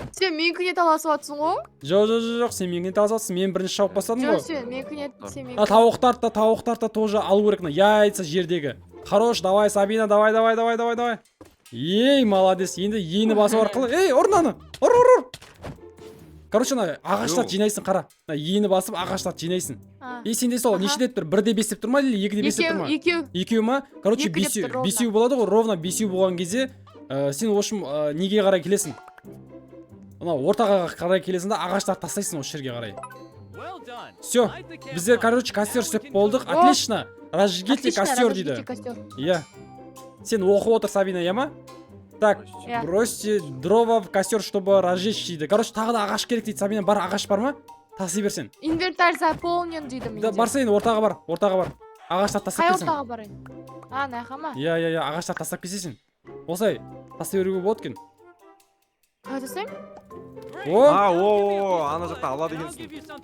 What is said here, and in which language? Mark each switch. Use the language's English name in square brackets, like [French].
[Kazakh] Сен менікіне таласып отырсың ғой? Жоқ, сен менікіне таласып отырсың. Мен бірінші шауып бастадым ғой. Жоқ, сен менікіне, Тауықтарды тоже алу керек, яйца жердегі. [Russian] Хорош, давай, Сабина, давай. [Kazakh] Ей, молодец. Енді ені басу арқылы. Ей, ұрнаны. Ұр. Короче, ағаштарды жинайсың, қара. Ені басып ағаштарды жинайсың. И сенде сол неше деп тұр? 1-де 5 деп тұр ма, или 2-де 5 деп тұр ма? Екеу ма? Короче, бесеу болады ғой, ровно бесеу болған кезде сен, [Russian] в общем, [Kazakh] неге қарай келесің? Ортаға қарай келесің да ағаштарды тастайсың осы жерге қарай. Все, біздер, короче, костер сөп болдық. [Russian] Отлично. Разжигите костер [Kazakh] дейді. Иә. Сен оқып отыр, Сабина, иә ма? [Russian] Так, бросьте дрова в костер, чтобы разжечь [Kazakh] дейді. Короче, тағы да ағаш керек дейді. Сабина, бар ағаш бар ма? Тастай берсен. [Russian] Инвентарь заполнен [Kazakh] дейді менде. Барса енді ортаға бар. Ағаштарды тастап келсең. Қай ортаға барайын? Наяқа ма? Иә, ағаштарды тастап келсесің. Осылай, тастай беруге болады екен. Қалай тастаймын? Ана жақта алады екенсің.